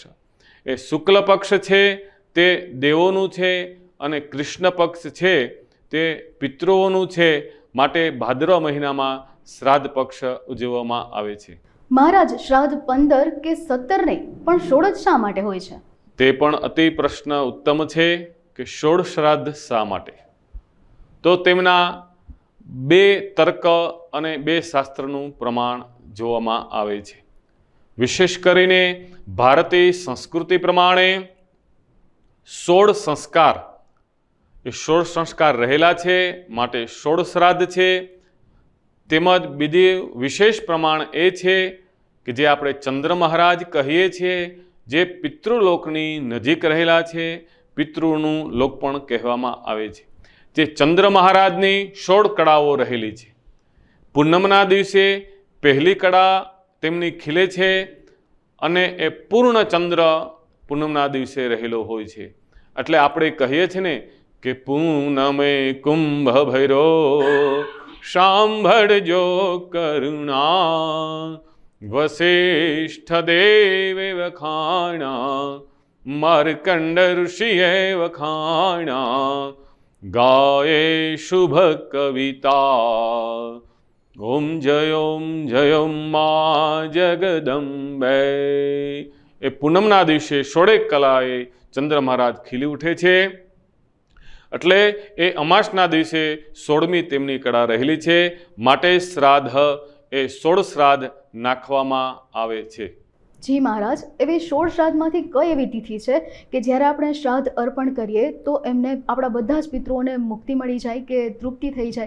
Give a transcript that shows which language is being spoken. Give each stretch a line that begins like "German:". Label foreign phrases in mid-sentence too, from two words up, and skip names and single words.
Gujarati: એ શુક્લ પક્ષ છે તે દેવોનું છે અને કૃષ્ણ પક્ષ છે તે પિતૃઓનું છે, માટે ભાદરવા મહીનામાં શ્રાદ્ધ પક્ષ ઉજવવામાં આવે છે। મહારાજ, શ્રાદ્ધ 15 કે 17 નહીં પણ 16 શા માટે હોય છે? તે પણ અતિ પ્રશ્ન ઉત્તમ છે કે 16 શ્રાદ્ધ શા માટે। તો તેમના 2 તર્ક અને 2 શાસ્ત્રનું પ્રમાણ જોવામાં આવે છે। વિશેષ કરીને ભારતીય સંસ્કૃતિ પ્રમાણે 16 સંસ્કાર, એ 16 સંસ્કાર રહેલા છે, માટે 16 શ્રાદ્ધ છે। તેમજ બીજી વિશેષ પ્રમાણ એ છે કે જે આપણે ચંદ્ર મહારાજ કહીએ છીએ, જે પિતૃલોકની નજીક રહેલા છે, પિતૃનું લોક પણ કહેવામાં આવે છે। જે ચંદ્ર મહારાજની 16 કળાઓ રહેલી છે। પૂનમના દિવસે પહેલી કળા તેમની ખીલે છે અને એ પૂર્ણ ચંદ્ર પૂનમના દિવસે રહેલો હોય છે। એટલે આપણે કહીએ છે ને કે પૂનમે કુંભ ભૈરો સાંભળજો કરુણા, વસિષ્ઠ દેવે વખાણા, માર્કંડ ઋષિએ વખાણા, ગાયે શુભ કવિતા। ઓમ જય માં જગદંબે। એ પૂનમના દિવસે 16 કલાએ ચંદ્ર મહારાજ ખીલી ઉઠે છે એટલે એ અમાસના દિવસે 16મી તેમની કળા રહેલી છે, માટે શ્રાદ્ધ એ 16 શ્રાદ્ધ નાખવામાં આવે છે. જી મહારાજ, એવી 16 શ્રાદ્ધમાંથી કઈ એવી તિથિ છે કે જ્યારે આપણે શ્રાદ્ધ અર્પણ કરીએ તો એમને આપણા બધા જ પિતૃઓને મુક્તિ મળી જાય કે તૃપ્તિ થઈ જાય?